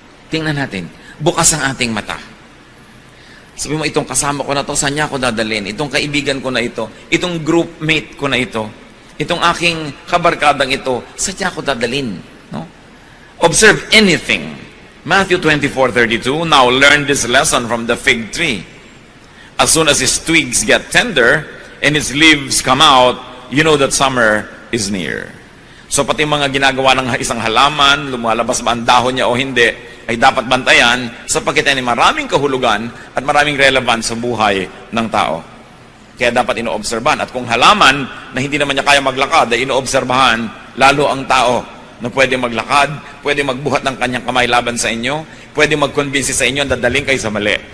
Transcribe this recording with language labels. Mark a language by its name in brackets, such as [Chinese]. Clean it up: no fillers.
[Filipino] Tingnan natin. Bukas ang ating mata. Sabi mo, itong kasama ko na to, saan niya ako dadalhin? Itong kaibigan ko na ito, itong groupmate ko na ito, itong aking kabarkadang ito, saan niya ako dadalhin? [English] No? Observe anything. Matthew 24:32, now learn this lesson from the fig tree. As soon as its twigs get tender and its leaves come out, you know that summer is near. [Filipino] So pati mga ginagawa ng isang halaman, lumalabas ba ang dahon niya o hindi, ay dapat bantayan sapagkat ay maraming kahulugan at maraming relevant sa buhay ng tao. Kaya dapat inoobserbahan. At kung halaman na hindi naman niya kaya maglakad, ay inoobserbahan lalo ang tao na pwede maglakad, pwede magbuhat ng kanyang kamay laban sa inyo, pwede mag-convince sa inyo na dadaling kayo sa mali.